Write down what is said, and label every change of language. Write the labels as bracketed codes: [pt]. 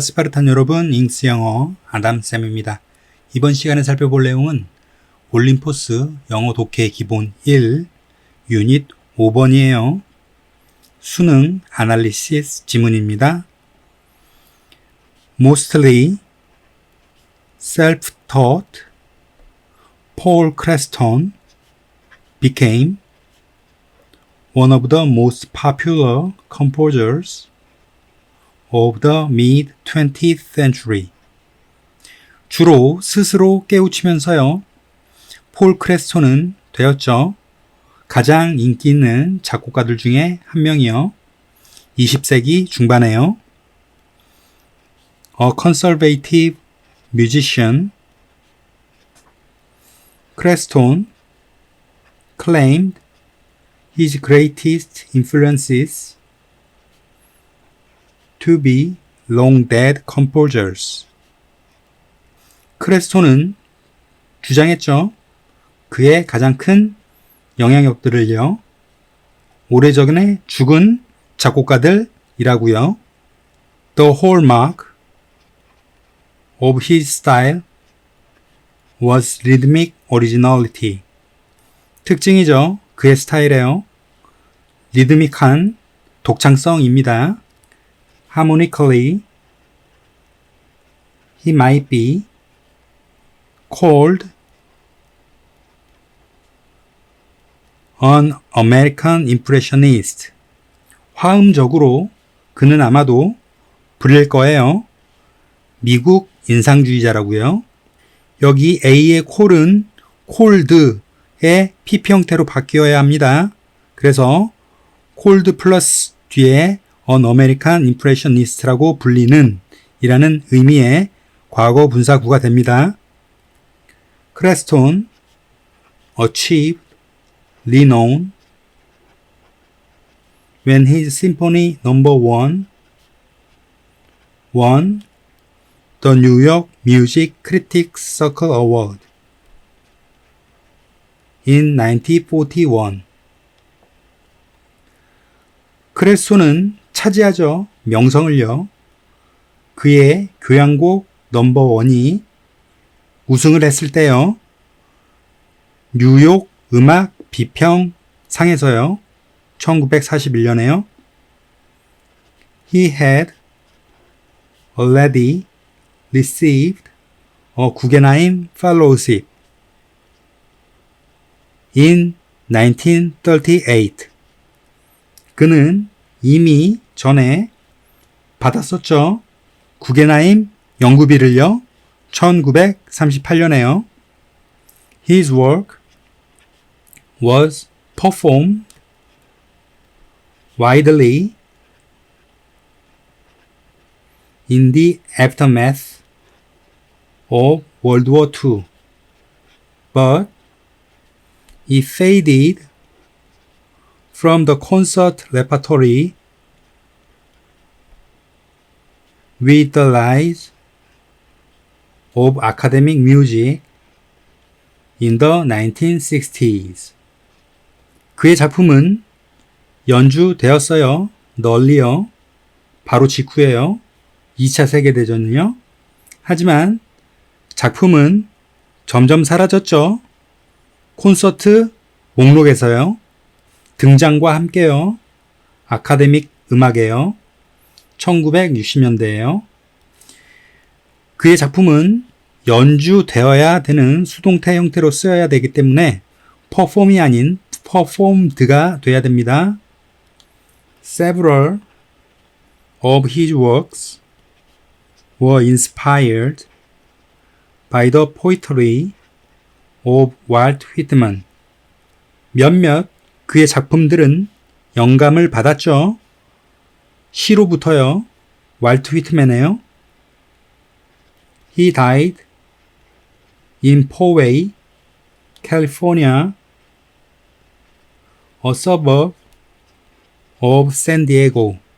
[ko] 스파르탄 여러분, 잉스 영어 아담쌤입니다. 이번 시간에 살펴볼 내용은 올림포스 영어 독해 기본 1, 유닛 5번이에요. 수능 아날리시스 지문입니다. [en] Mostly self-taught, Paul Creston became one of the most popular composers of the mid-20th century. [ko] 주로 스스로 깨우치면서요. 폴 크레스톤은 되었죠. 가장 인기 있는 작곡가들 중에 한 명이요. 20세기 중반에요. [en] A conservative musician, Creston claimed his greatest influences to be long-dead composers. [ko] 크레스톤은 주장했죠. 그의 가장 큰 영향력들을요. 오래전에 죽은 작곡가들이라고요. [en] The hallmark of his style was rhythmic originality. [ko] 특징이죠. 그의 스타일에요. 리드믹한 독창성입니다. [en] Harmonically, he might be called an American impressionist. [ko] 화음적으로 그는 아마도 불릴 거예요. 미국 인상주의자라고요. 여기 A의 콜은 cold의 PP 형태로 바뀌어야 합니다. 그래서 cold 플러스 뒤에 [en] an American impressionist [ko] 라고 불리는 이라는 의미의 과거 분사구가 됩니다. [en] 크레스톤 achieved renown when his Symphony No. 1 won the New York Music Critics Circle Award in 1941. [ko] 크레스톤은 차지하죠. 명성을요. 그의 교향곡 넘버1이 우승을 했을 때요. 뉴욕 음악 비평상에서요. 1941년에요. [en] He had already received a Guggenheim Fellowship in 1938. [ko] 그는 이미 전에 받았었죠. 구겐하임 연구비를요. 1938년에요. [en] His work was performed widely in the aftermath of World War II, but it faded from the concert repertory with the rise of academic music in the 1960s. [ko] 그의 작품은 연주되었어요. 널리요. 바로 직후에요. 2차 세계대전은요. 하지만 작품은 점점 사라졌죠. 콘서트 목록에서요. 등장과 함께요. 아카데믹 음악이에요. 1960년대에요. 그의 작품은 연주되어야 되는 수동태 형태로 쓰여야 되기 때문에 perform이 아닌 performed가 돼야 됩니다. [en] Several of his works were inspired by the poetry of Walt Whitman. [ko] 몇몇 그의 작품들은 영감을 받았죠. 시로부터요. 왈트 휘트맨이에요. [en] He died in Poway, California, a suburb of San Diego.